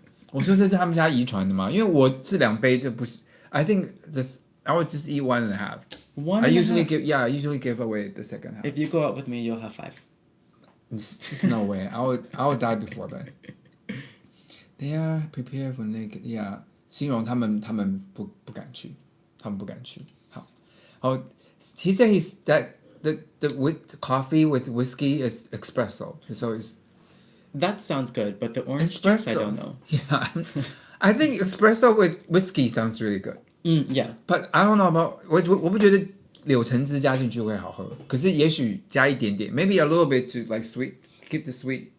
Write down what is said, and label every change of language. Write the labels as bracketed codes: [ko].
[zh] 我说这是他们家遗传的嘛？因为我这2杯就不是。 [en] I think I would just eat 1.5. I usually give away the second half. If you go out with me, you'll have 5. Just no way. I would die before that. They are prepared for naked. Yeah. [zh] 形容他们不敢去，他们不敢去。好， [en] he said that the with coffee with whiskey is espresso. So it's. That sounds good, but the orange espresso. Juice, I don't know. Yeah, I think espresso with whiskey sounds really good. Yeah. But I don't know about [zh] 我不觉得柳橙汁加进去会好喝，可是也许加一点点 ， [en] maybe a little bit to like sweet, keep the sweet